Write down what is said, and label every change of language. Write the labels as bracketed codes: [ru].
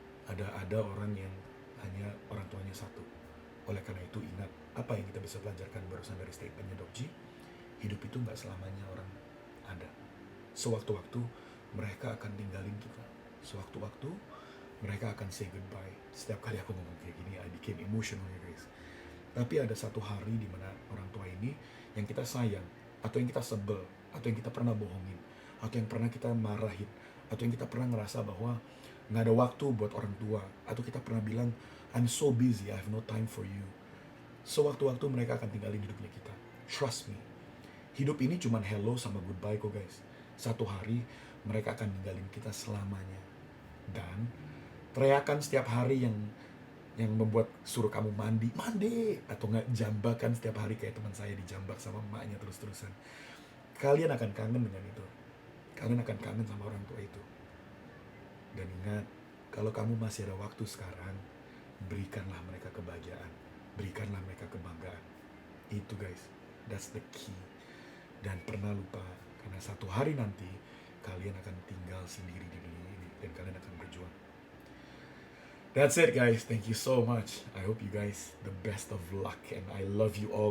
[id] Ada orang yang hanya orang tuanya satu. Oleh karena itu ingat, apa yang kita bisa pelajarkan barusan dari statementnya Doc G, hidup itu nggak selamanya orang ada. Sewaktu-waktu mereka akan tinggalin kita. Sewaktu-waktu mereka akan [en] say goodbye. [id] Setiap kali aku ngomong kayak gini, [en] I became emotional [id] ya guys. Tapi ada satu hari di mana orang tua ini yang kita sayang, atau yang kita sebel, atau yang kita pernah bohongin, atau yang pernah kita marahin, atau yang kita pernah ngerasa bahwa nggak ada waktu buat orang tua, atau kita pernah bilang, [en] I'm so busy, I have no time for you. [id] Sewaktu-waktu mereka akan tinggalin hidupnya kita. [en] Trust me. [id] Hidup ini cuma hello sama goodbye kok guys. Satu hari mereka akan ninggalin kita selamanya. Dan teriakan setiap hari yang membuat suruh kamu mandi, atau nggak jambakan setiap hari kayak teman saya dijambak sama emaknya terus-terusan. Kalian akan kangen dengan itu. Kalian akan kangen sama orang tua itu. Dan ingat, kalau kamu masih ada waktu sekarang, berikanlah mereka kebahagiaan, berikanlah mereka kebanggaan. Itu guys, [en] that's the key. [id] Dan pernah lupa, karena satu hari nanti kalian akan tinggal sendiri di dunia ini dan kalian akan berjuang. [en] That's it guys, thank you so much. I hope you guys the best of luck and I love you all.